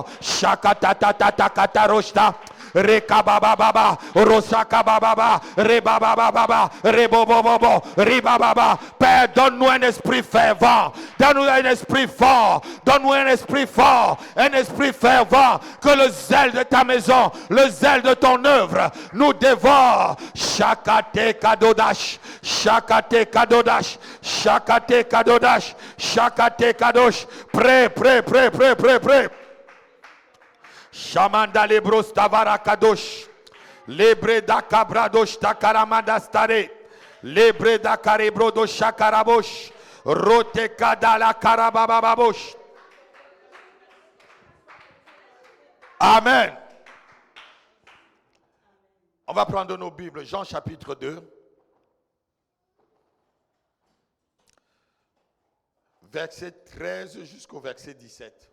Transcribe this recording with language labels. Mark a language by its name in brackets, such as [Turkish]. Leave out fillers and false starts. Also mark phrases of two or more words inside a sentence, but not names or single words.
[French] Shakatatatatatakataroshta. Rekabababa, Rosakababa, Rebababa, Rebobobobo, Ribababa. Père, donne-nous un esprit fervent. Donne-nous un esprit fort. Donne-nous un esprit fort. Un esprit fervent. Que le zèle de ta maison, le zèle de ton œuvre nous dévore. Shakate Kadodash. Shakate Kadodash. Shakate Kadodash. Shakate Kadosh. Prêt. Shamanda lebros tavara kadosh. Lebre da kabradosh takaramanda stare. Lebre da karebrodo shakarabosh. Rote kadala karabababosh. Amen. On va prendre nos Bibles. Jean chapitre 2. Verset 13 jusqu'au verset 17.